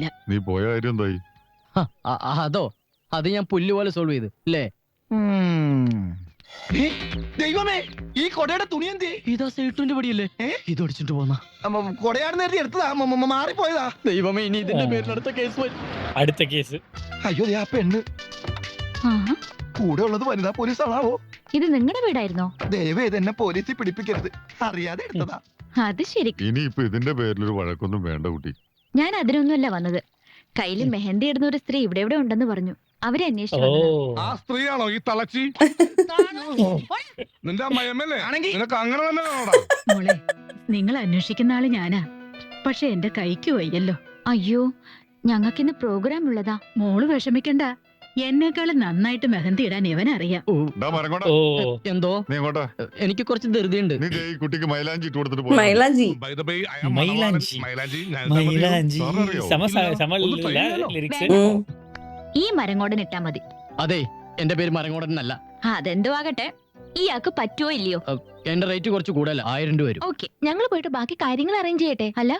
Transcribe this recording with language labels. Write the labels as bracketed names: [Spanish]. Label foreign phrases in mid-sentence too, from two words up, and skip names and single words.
[Malayalam] നീ പോയ കാര്യം എന്തായി? അതോ, അത് ഞാൻ പുല്ല് പോലെ സോൾവ് ചെയ്ത് അല്ലേ? ദൈവമേ, ഈ കൊടയുടെ തുണി എന്തി? ഇതാ സേട്ടുവിന്റെ പടിയല്ലേ? ഇത് അടിച്ചിട്ട് പോന്ന കൊടയാണെന്ന് കരുതി എടുത്തതാ. മാറിപ്പോയതാ. ദൈവമേ, ഇനി ഇതിന്റെ പേരിൽ അടുത്ത കേസ് വരും. [Tamil] அடுத்த கேஸ். [Malayalam] അയ്യോ, ആ പെണ്ണ് കൂടെ ഉള്ളത് വനിതാ പോലീസ് ആണാവോ? ഇത് നിങ്ങളുടെ വീടായിരുന്നോ? ദയവേത് എന്നെ പോലീസിൽ പിടിപ്പിക്കരുത്. അറിയാതെ എടുത്തതാ. അത് ശരി. ഇനിയിപ്പൊ ഇതിന്റെ പേരിലൊരു വഴക്കൊന്നും വേണ്ട കുട്ടി. ഞാൻ അതിനൊന്നുമല്ല വന്നത്. കയ്യിൽ മെഹന്തി ഇടുന്ന ഒരു സ്ത്രീ ഇവിടെ ഇവിടെ ഉണ്ടെന്ന് പറഞ്ഞു. അവരെ ஓ. അന്വേഷിച്ചു. ആ സ്ത്രീയാണോ ഈ തളച്ചി? നിന്റെ അമ്മയമ്മല്ലേ? ആണെങ്കി നിനക്ക് അങ്ങനെ തന്നെ വേണോടാ. മോളെ, നിങ്ങൾ അന്വേഷിക്കുന്ന ആള് ഞാനാ. പക്ഷെ എന്റെ കൈക്ക് വയ്യല്ലോ. അയ്യോ, ഞങ്ങൾക്കിന്ന് പ്രോഗ്രാം ഉള്ളതാ. മോള് വിഷമിക്കണ്ട, എന്നെക്കാളും നന്നായിട്ട് മെഹന്തി ഇടാൻ ഇവനറിയാം. ഡാ മരങ്ങോട്ടാ, ஓ. എന്തോ നീ എങ്ങോട്ടാ? എനിക്ക് കുറച്ച് ധൃതിയുണ്ട്. നീ ദേ ഈ കുട്ടിക്ക് മൈലാഞ്ചി ഇട്ട് കൊടുത്തിട്ട് പോയി. മൈലാഞ്ചി. [English] By the way, I am [Malayalam] മൈലാഞ്ചി. മൈലാഞ്ചി. മൈലാഞ്ചി. സാറിനറിയോ? സമ ഒന്ന് try ചെയ്യാലോ? ലിറിക്സ്. ഉം. ഈ മരങ്ങോടൻ ഇട്ടാ മതി. അതെ, എന്റെ പേര് മരങ്ങോടനല്ല. അതെന്തോ ആകട്ടെ, ഇയാൾക്ക് പറ്റുമോ ഇല്ലയോ? എന്റെ റേറ്റ് കുറച്ച് കൂടുതല, 1000 രൂപ വരും. ഓക്കെ, ഞങ്ങൾ പോയിട്ട് ബാക്കി കാര്യങ്ങൾ അറേഞ്ച് ചെയ്യട്ടെ.